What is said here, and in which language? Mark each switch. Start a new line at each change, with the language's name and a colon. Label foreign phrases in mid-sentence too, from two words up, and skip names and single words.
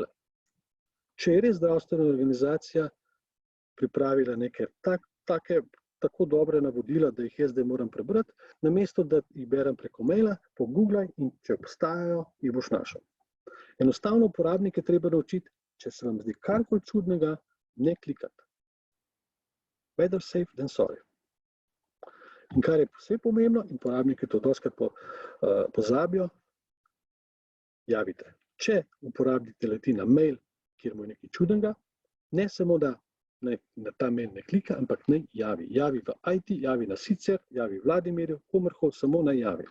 Slovenian: Če je res zdravstvena organizacija pripravila neke tako dobre navodila, da jih jaz zdaj moram prebrati, namesto da jih berem preko maila, pogooglaj in če obstajajo, jih boš našel. Enostavno uporabnike treba naučiti, če se vam zdi karkoli čudnega, ne klikati.
English: Better safe than sorry.
Slovenian: In kar je posebej pomembno, in uporabniki to dostikrat pozabijo, javite. Če uporabnik leti na mail, kjer mu je nekaj čudnega, ne samo, da na ta mail ne klika, ampak naj javi. Javi v IT, javi na Sicer, javi Vladimirju, komerkoli, samo naj javi.